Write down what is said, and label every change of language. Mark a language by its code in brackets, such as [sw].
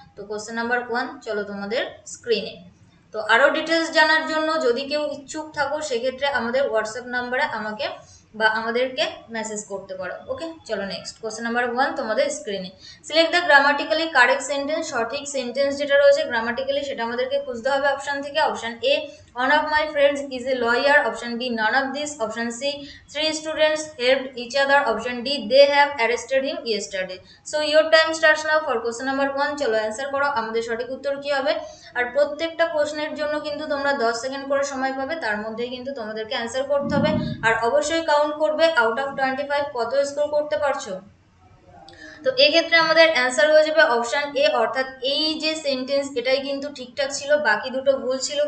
[bn] তো question number 1 চলো তোমাদের স্ক্রিনে। তো আরও ডিটেলস জানার জন্য যদি কেউ ইচ্ছুক থাকো সেক্ষেত্রে আমাদের হোয়াটসঅ্যাপ নাম্বারে আমাকে বা আমাদেরকে মেসেজ করতে পারো। ওকে, চলো নেক্সট কোশ্চেন নাম্বার 1 তোমাদের স্ক্রিনে। [en] Select the grammatically correct sentence. [bn] সঠিক সেন্টেন্স যেটা রয়েছে গ্রামাটিক্যালি সেটা আমাদেরকে খুঁজতে হবে অপশন থেকে। [en] Option A, one of my friends is a lawyer. Option B, none of this. Option C, 3 students helped each other. Option D, they have arrested him yesterday. So your time starts now for question number 1. [bn] চলো answer করো আমাদের সঠিক উত্তর কি হবে। আর প্রত্যেকটা প্রশ্নের জন্য কিন্তু তোমরা 10 সেকেন্ড করে সময় পাবে, তার মধ্যেই কিন্তু তোমাদেরকে অ্যান্সার করতে হবে। আর অবশ্যই কাউন্ট করবে আউট অফ 25 কত স্কোর করতে পারছো। তো এক্ষেত্রে আমাদের অ্যান্সার হয়ে যাবে অপশন এ, অর্থাৎ এই যে সেন্টেন্স এটাই কিন্তু ঠিকঠাক ছিল, বাকি দুটো ভুল ছিল।